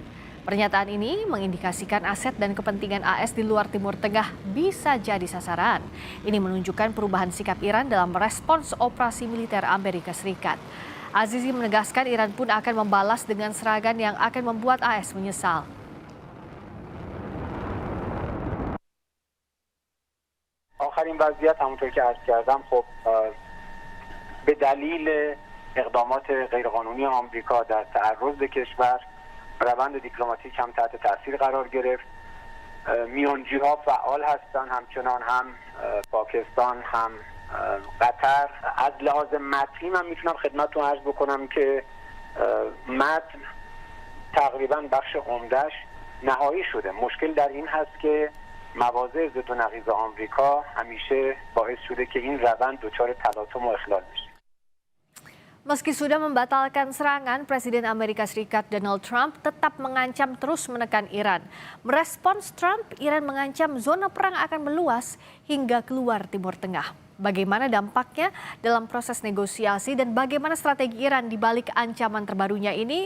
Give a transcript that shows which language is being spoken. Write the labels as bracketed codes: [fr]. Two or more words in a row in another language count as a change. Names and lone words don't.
[id] Pernyataan ini mengindikasikan aset dan kepentingan AS di luar Timur Tengah bisa jadi sasaran. Ini menunjukkan perubahan sikap Iran dalam merespons operasi militer Amerika Serikat. Azizi menegaskan Iran pun akan membalas dengan serangan yang akan membuat AS menyesal. [fa] آخرین وضعیت همونطور که عرض کردم خب به دلیل اقدامات غیرقانونی آمریکا در تعرض به کشور روند دیپلماتیک هم تحت تاثیر قرار گرفت. میانجی ها فعال هستند، همچنان هم پاکستان هم قطر. از لحاظ متنی من میتونم خدمتتون عرض بکنم که متن تقریبا بخش عمدهش نهایی شده. مشکل در این هست که مواضع ضد و نقیض آمریکا همیشه باعث شده که این روند دچار تلاطم و اخلال بشه. [id] Meski sudah membatalkan serangan, Presiden Amerika Serikat Donald Trump tetap mengancam terus menekan Iran. Merespons Trump, Iran mengancam zona perang akan meluas hingga keluar Timur Tengah. Bagaimana dampaknya dalam proses negosiasi dan bagaimana strategi Iran di balik ancaman terbarunya ini?